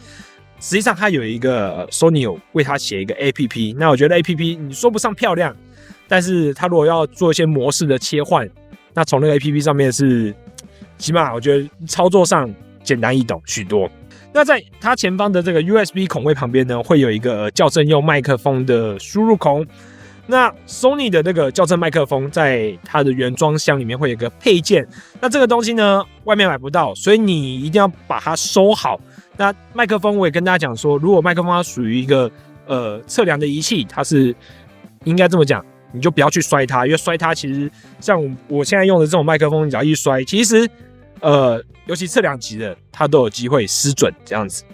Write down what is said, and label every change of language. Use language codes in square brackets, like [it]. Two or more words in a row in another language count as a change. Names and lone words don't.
[zh] 實際上，它有一個Sony 有為它寫一個 APP，那我覺得 APP 你說不上漂亮，但是它如果要做一些模式的切換，那從那個 APP 上面是起碼我覺得操作上簡單易懂許多。那在它前方的這個 USB 孔位旁邊呢，會有一個校正用麥克風的輸入孔。那 Sony 的那個校正麥克風在它的原裝箱裡面會有一個配件，那這個東西呢外面買不到，所以你一定要把它收好。那麥克風我也跟大家講說，如果麥克風它屬於一個測量的儀器，它是應該這麼講，你就不要去摔它，因為摔它其實像我現在用的這種麥克風，你只要一摔，其實尤其測量級的，它都有機會失準這樣子。